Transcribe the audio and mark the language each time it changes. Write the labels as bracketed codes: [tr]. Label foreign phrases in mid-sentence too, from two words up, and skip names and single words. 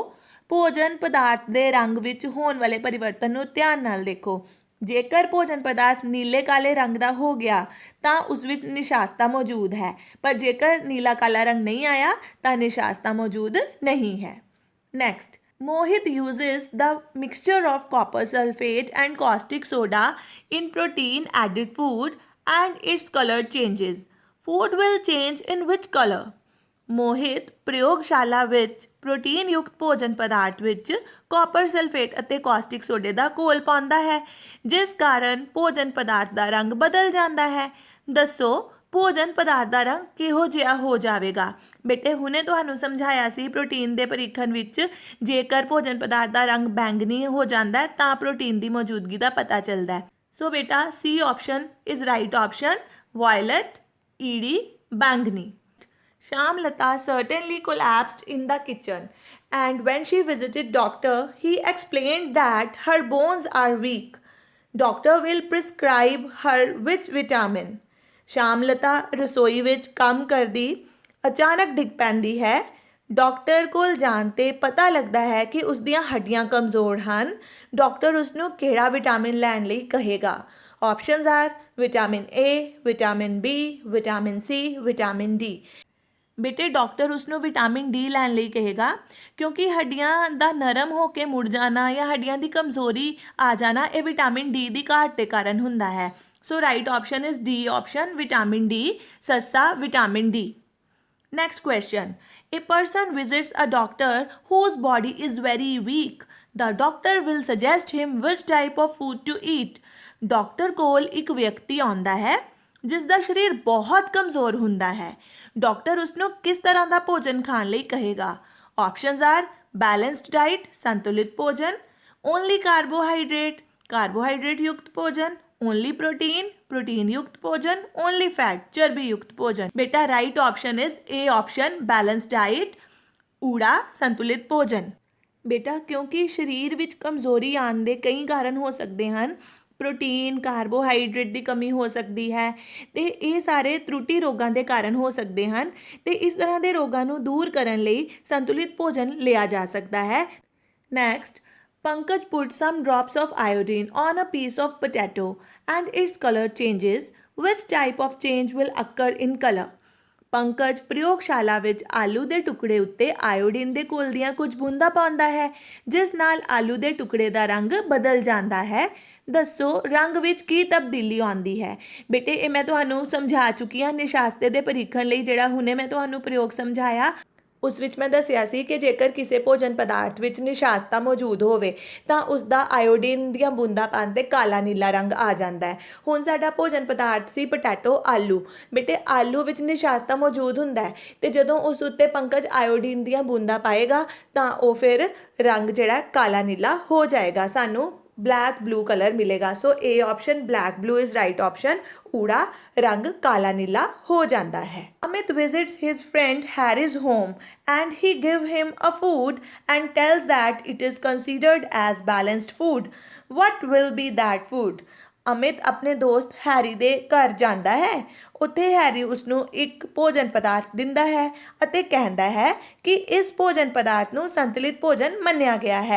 [pa] ਭੋਜਨ ਪਦਾਰਥ ਦੇ ਰੰਗ ਵਿੱਚ ਹੋਣ ਵਾਲੇ ਪਰਿਵਰਤਨ ਨੂੰ ਧਿਆਨ ਨਾਲ ਦੇਖੋ। ਜੇਕਰ ਭੋਜਨ ਪਦਾਰਥ ਨੀਲੇ ਕਾਲੇ ਰੰਗ ਦਾ ਹੋ ਗਿਆ ਤਾਂ ਉਸ ਵਿੱਚ ਨਿਸ਼ਾਸਤਾ ਮੌਜੂਦ ਹੈ, ਪਰ ਜੇਕਰ ਨੀਲਾ ਕਾਲਾ ਰੰਗ ਨਹੀਂ ਆਇਆ ਤਾਂ ਨਿਸ਼ਾਸਤਾ ਮੌਜੂਦ ਨਹੀਂ ਹੈ। ਨੈਕਸਟ, [en] Mohit uses the mixture of copper sulfate and caustic soda in protein added food and its color changes. Food will change in which color? [pa] ਮੋਹਿਤ ਪ੍ਰਯੋਗਸ਼ਾਲਾ ਵਿੱਚ ਪ੍ਰੋਟੀਨ ਯੁਕਤ ਭੋਜਨ ਪਦਾਰਥ ਵਿੱਚ ਕਾਪਰ ਸਲਫੇਟ ਅਤੇ ਕਾਸਟਿਕ ਸੋਡੇ ਦਾ ਘੋਲ ਪਾਉਂਦਾ ਹੈ, ਜਿਸ ਕਾਰਨ ਭੋਜਨ ਪਦਾਰਥ ਦਾ ਰੰਗ ਬਦਲ ਜਾਂਦਾ ਹੈ। ਦੱਸੋ ਭੋਜਨ ਪਦਾਰਥ ਦਾ ਰੰਗ ਕਿਹੋ ਜਿਹਾ ਹੋ ਜਾਵੇਗਾ। ਬੇਟੇ ਹੁਣੇ ਤੁਹਾਨੂੰ ਸਮਝਾਇਆ ਸੀ ਪ੍ਰੋਟੀਨ ਦੇ ਪ੍ਰੀਖਣ ਵਿੱਚ ਜੇਕਰ ਭੋਜਨ ਪਦਾਰਥ ਦਾ ਰੰਗ ਬੈਂਗਨੀ ਹੋ ਜਾਂਦਾ ਹੈ ਤਾਂ ਪ੍ਰੋਟੀਨ ਦੀ ਮੌਜੂਦਗੀ ਦਾ ਪਤਾ ਚੱਲਦਾ ਹੈ। [en] ਸੋ ਬੇਟਾ C option is right option, violet, [pa] ਈੜੀ, ਬੈਂਗਨੀ। [en] Shamlata certainly collapsed in the kitchen, and when she visited doctor, he explained that her bones are weak. Doctor will prescribe her which vitamin? [pa] ਸ਼ਾਮਲਤਾ ਰਸੋਈ ਵਿੱਚ ਕੰਮ ਕਰਦੀ ਅਚਾਨਕ ਡਿੱਗ ਪੈਂਦੀ ਹੈ। ਡਾਕਟਰ ਕੋਲ ਜਾਣ 'ਤੇ ਪਤਾ ਲੱਗਦਾ ਹੈ ਕਿ ਉਸ ਦੀਆਂ ਹੱਡੀਆਂ ਕਮਜ਼ੋਰ ਹਨ। ਡਾਕਟਰ ਉਸ ਨੂੰ ਕਿਹੜਾ ਵਿਟਾਮਿਨ ਲੈਣ ਲਈ ਕਹੇਗਾ। [en] Options are vitamin A, vitamin B, vitamin C, vitamin D. [pa] ਬੇਟੇ ਡਾਕਟਰ ਉਸ ਨੂੰ ਵਿਟਾਮਿਨ ਡੀ ਲੈਣ ਲਈ ਕਹੇਗਾ, ਕਿਉਂਕਿ ਹੱਡੀਆਂ ਦਾ ਨਰਮ ਹੋ ਕੇ ਮੁੜ ਜਾਣਾ ਜਾਂ ਹੱਡੀਆਂ ਦੀ ਕਮਜ਼ੋਰੀ ਆ ਜਾਣਾ ਇਹ ਵਿਟਾਮਿਨ ਡੀ ਦੀ ਘਾਟ ਦੇ ਕਾਰਨ ਹੁੰਦਾ ਹੈ। [en] So right option is D option, vitamin D, ਸੱਸਾ vitamin D. Next question, A person visits a doctor whose body is very weak. The doctor will suggest him which type of food to eat. [pa] ਡਾਕਟਰ ਕੋਲ ਇੱਕ ਵਿਅਕਤੀ ਆਉਂਦਾ ਹੈ ਜਿਸ ਦਾ ਸਰੀਰ ਬਹੁਤ ਕਮਜ਼ੋਰ ਹੁੰਦਾ ਹੈ। ਡਾਕਟਰ ਉਸਨੂੰ ਕਿਸ ਤਰ੍ਹਾਂ ਦਾ ਭੋਜਨ ਖਾਣ ਲਈ ਕਹੇਗਾ। [en] Options are balanced diet [pa] ਸੰਤੁਲਿਤ ਭੋਜਨ, [en] only carbohydrate [pa] ਕਾਰਬੋਹਾਈਡਰੇਟ ਯੁਕਤ ਭੋਜਨ, [en] only protein [pa] ਪ੍ਰੋਟੀਨ ਯੁਕਤ ਭੋਜਨ, [en] only fat [pa] ਚਰਬੀ ਯੁਕਤ ਭੋਜਨ। [en] बेटा right option is A option balance diet [pa] ਊੜਾ ਸੰਤੁਲਿਤ ਭੋਜਨ। ਬੇਟਾ ਕਿਉਂਕਿ ਸਰੀਰ ਵਿੱਚ ਕਮਜ਼ੋਰੀ ਆਉਣ ਦੇ ਕਈ ਕਾਰਨ ਹੋ ਸਕਦੇ ਹਨ। ਪ੍ਰੋਟੀਨ ਕਾਰਬੋਹਾਈਡਰੇਟ ਦੀ ਕਮੀ ਹੋ ਸਕਦੀ ਹੈ ਅਤੇ ਇਹ ਸਾਰੇ ਤਰੁੱਟੀ ਰੋਗਾਂ ਦੇ ਕਾਰਨ ਹੋ ਸਕਦੇ ਹਨ ਅਤੇ ਇਸ ਤਰ੍ਹਾਂ ਦੇ ਰੋਗਾਂ ਨੂੰ ਦੂਰ ਕਰਨ ਲਈ ਸੰਤੁਲਿਤ ਭੋਜਨ ਲਿਆ ਜਾ ਸਕਦਾ ਹੈ। ਨੈਕਸਟ, [en] Pankaj put some drops of iodine on a piece of potato and its color changes. Which type of change will occur in color? [pa] ਪੰਕਜ ਪ੍ਰਯੋਗਸ਼ਾਲਾ ਵਿੱਚ ਆਲੂ ਦੇ ਟੁਕੜੇ ਉੱਤੇ ਆਇਓਡੀਨ ਦੇ ਘੋਲ ਦੀਆਂ ਕੁਝ ਬੂੰਦਾਂ ਪਾਉਂਦਾ ਹੈ ਜਿਸ ਨਾਲ ਆਲੂ ਦੇ ਟੁਕੜੇ ਦਾ ਰੰਗ ਬਦਲ ਜਾਂਦਾ ਹੈ। ਦੱਸੋ ਰੰਗ ਵਿੱਚ ਕੀ ਤਬਦੀਲੀ ਆਉਂਦੀ ਹੈ। ਬੇਟੇ ਇਹ ਮੈਂ ਤੁਹਾਨੂੰ ਸਮਝਾ ਚੁੱਕੀ ਹਾਂ ਨਿਸ਼ਾਸਤੇ ਦੇ ਪਰੀਖਣ ਲਈ ਜਿਹੜਾ ਹੁਣੇ ਮੈਂ ਤੁਹਾਨੂੰ ਪ੍ਰਯੋਗ ਸਮਝਾਇਆ ਉਸ ਵਿੱਚ ਮੈਂ ਦੱਸਿਆ ਸੀ ਕਿ ਜੇਕਰ ਕਿਸੇ ਭੋਜਨ ਪਦਾਰਥ ਵਿੱਚ ਨਿਸ਼ਾਸਤਾ ਮੌਜੂਦ ਹੋਵੇ ਤਾਂ ਉਸ ਦਾ ਆਇਓਡੀਨ ਦੀਆਂ ਬੂੰਦਾਂ ਪਾਉਣ 'ਤੇ ਕਾਲਾ ਨੀਲਾ ਰੰਗ ਆ ਜਾਂਦਾ ਹੈ। ਹੁਣ ਸਾਡਾ ਭੋਜਨ ਪਦਾਰਥ ਸੀ ਪੋਟੈਟੋ ਆਲੂ। ਬੇਟੇ ਆਲੂ ਵਿੱਚ ਨਿਸ਼ਾਸਤਾ ਮੌਜੂਦ ਹੁੰਦਾ ਹੈ ਅਤੇ ਜਦੋਂ ਉਸ ਉੱਤੇ ਪੰਕਜ ਆਇਓਡੀਨ ਦੀਆਂ ਬੂੰਦਾਂ ਪਾਏਗਾ ਤਾਂ ਉਹ ਫਿਰ ਰੰਗ ਜਿਹੜਾ ਕਾਲਾ ਨੀਲਾ ਹੋ ਜਾਏਗਾ, ਸਾਨੂੰ [en] black blue colour [pa] मिलेगा। [en] So A option black blue is right option. [hi] ऊड़ा रंग काला नीला हो जाता है। [en] अमित visits his friend Harry's home and he give him a food and tells that it is considered as balanced food. What will be that food? [pa] ਅਮਿਤ ਆਪਣੇ ਦੋਸਤ ਹੈਰੀ ਦੇ ਘਰ ਜਾਂਦਾ ਹੈ। ਉੱਥੇ ਹੈਰੀ ਉਸਨੂੰ ਇੱਕ ਭੋਜਨ ਪਦਾਰਥ ਦਿੰਦਾ ਹੈ ਅਤੇ ਕਹਿੰਦਾ ਹੈ ਕਿ ਇਸ ਭੋਜਨ ਪਦਾਰਥ ਨੂੰ ਸੰਤੁਲਿਤ ਭੋਜਨ ਮੰਨਿਆ ਗਿਆ ਹੈ।